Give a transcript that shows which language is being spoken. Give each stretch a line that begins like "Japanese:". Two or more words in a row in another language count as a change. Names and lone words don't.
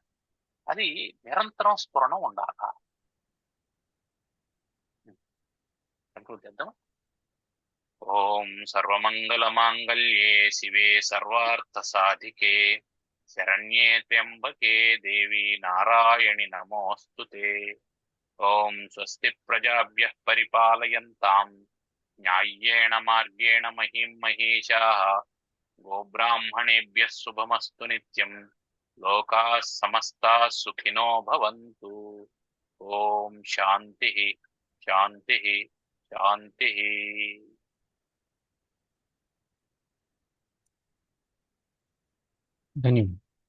Telugu: అది నిరంతరం స్ఫురణ ఉండాలా. చేద్దాం.
Sanskrit: ఓం సర్వమంగళ మాంగళ్యే శివే సర్వార్థ సాధికే శరణ్యే త్ర్యంబకే దేవి నారాయణి నమోస్తుతే. ఓం స్వస్తి ప్రజాభ్యః పరిపాలయంతాం న్యాయ్యేణ మార్గేణ మహిం మహేషాః. గోబ్రాహ్మణేభ్యः శుభమస్తు నిత్యం. లోకాః సమస్తాః సుఖినో భవంతు. ఓం శాంతి శాంతి శాంతి.
Telugu: ధన్యవాదాలు.